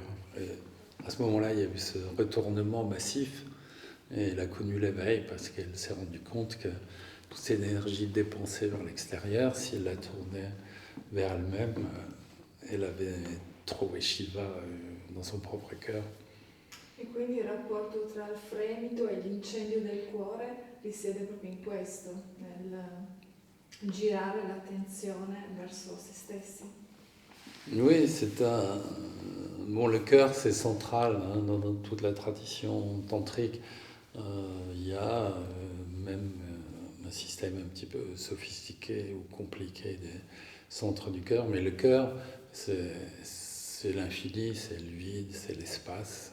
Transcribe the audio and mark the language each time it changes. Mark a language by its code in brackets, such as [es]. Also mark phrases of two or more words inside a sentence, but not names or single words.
[fr] À ce moment-là, il y a eu ce retournement massif et elle a connu l'éveil parce qu'elle s'est rendue compte que toute cette énergie dépensée vers l'extérieur, si elle la tournait vers elle-même, elle avait trouvé Shiva dans son propre cœur. [it] E quindi il rapporto tra il fremito e l'incendio del cuore risiede proprio in questo, nel girare l'attenzione verso se stessi. [fr] Oui, c'est un. Bon, le cœur, c'est central dans toute la tradition tantrique. Il y a même un système un petit peu sophistiqué ou compliqué des centres du cœur, mais le cœur, c'est l'infini, c'est le vide, c'est l'espace.